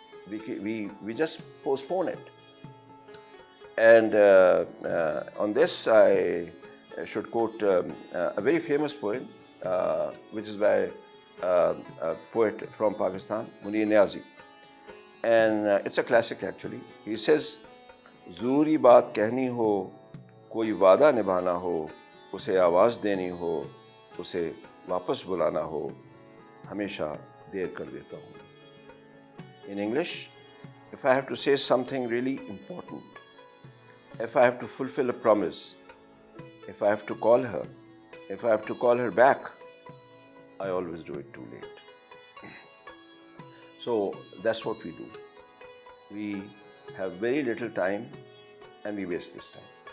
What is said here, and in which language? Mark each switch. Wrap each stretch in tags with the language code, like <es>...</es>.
<en>We just postpone it. And on this, I should quote a very famous poem, which is by a poet from Pakistan, Munir Niazi. And it's a classic actually. He says,</en> <hi>ज़रूरी बात कहनी हो, कोई वादा निभाना हो, उसे आवाज़ देनी हो, उसे वापस बुलाना हो, हमेशा देर कर देता हूँ.</hi> <en>In English, if I have to say something really important, if I have to fulfill a promise, if I have to call her, if I have to call her back, I always do it too late. So that's what we do. We have very little time and we waste this time.</en>